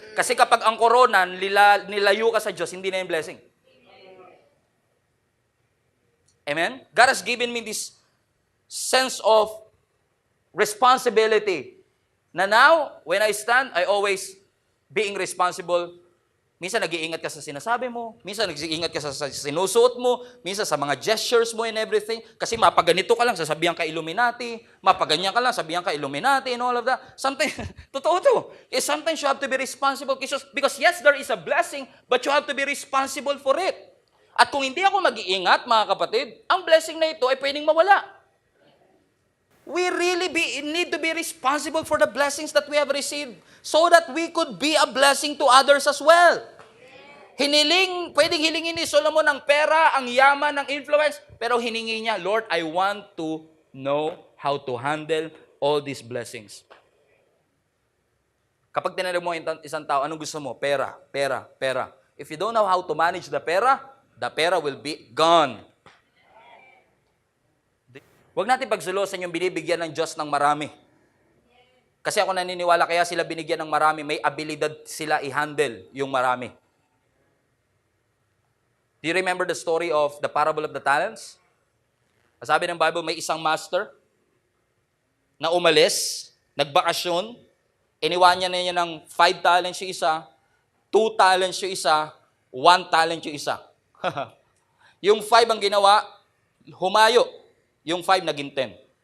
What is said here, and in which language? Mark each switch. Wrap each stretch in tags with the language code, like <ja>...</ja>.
<tl>Kasi kapag ang corona, nilayo ka sa Diyos, hindi na yung blessing. Amen?</tl> <en>God has given me this sense of responsibility. Na now, when I stand, I always being responsible.</en> <tl>Minsan nag-iingat ka sa sinasabi mo, minsan nag-iingat ka sa sinusuot mo, minsan sa mga gestures mo and everything. Kasi mapaganito ka lang, sasabihan ka Illuminati, mapaganyan ka lang, sabihan ka Illuminati and all of that.</tl> <en>Sometimes, totoo to. Sometimes you have to be responsible because yes, there is a blessing, but you have to be responsible for it.</en> <tl>At kung hindi ako mag-iingat, mga kapatid, ang blessing na ito ay pwedeng mawala.</tl> <en>We really need to be responsible for the blessings that we have received so that we could be a blessing to others as well.</en> <tl>Pwedeng hilingin ni Solomon ang pera, ang yaman, ang influence, pero hiningi niya, Lord,</tl> <en>I want to know how to handle all these blessings.</en> <tl>Kapag tinanong mo isang tao, anong gusto mo? Pera, pera, pera.</tl> <en>If you don't know how to manage the pera will be gone.</en> <tl>Huwag natin pagsulosan yung binibigyan ng Diyos ng marami. Kasi ako naniniwala, kaya sila binigyan ng marami, may abilidad sila i-handle yung marami.</tl> <en>Do you remember the story of the parable of the talents?</en> <tl>Sabi ng Bible, may isang master na umalis, nagbakasyon, iniwan niya ng 5 talents yung isa, 2 talents yung isa, 1 talent yung isa. Yung 5 ang ginawa, humayo. Yung 5 naging 10.</tl>